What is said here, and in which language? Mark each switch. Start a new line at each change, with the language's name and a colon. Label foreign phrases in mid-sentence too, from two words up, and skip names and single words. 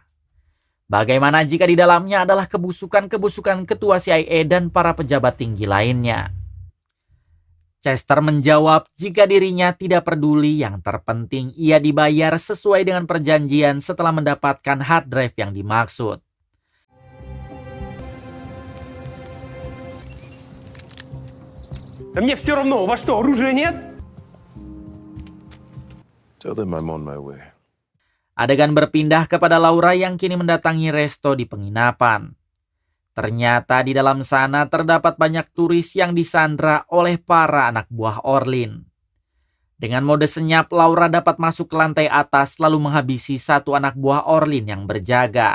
Indonesian: Bagaimana jika di dalamnya adalah kebusukan-kebusukan ketua CIA dan para pejabat tinggi lainnya? Chester menjawab jika dirinya tidak peduli, yang terpenting ia dibayar sesuai dengan perjanjian setelah mendapatkan hard drive yang dimaksud.
Russian: Да мне все равно, у вас что, оружия нет?
English: Tell them I'm on my way.
Indonesian: Adegan berpindah kepada Laura yang kini mendatangi resto di penginapan. Ternyata di dalam sana terdapat banyak turis yang disandra oleh para anak buah Orlin. Dengan mode senyap, Laura dapat masuk ke lantai atas lalu menghabisi satu anak buah Orlin yang berjaga.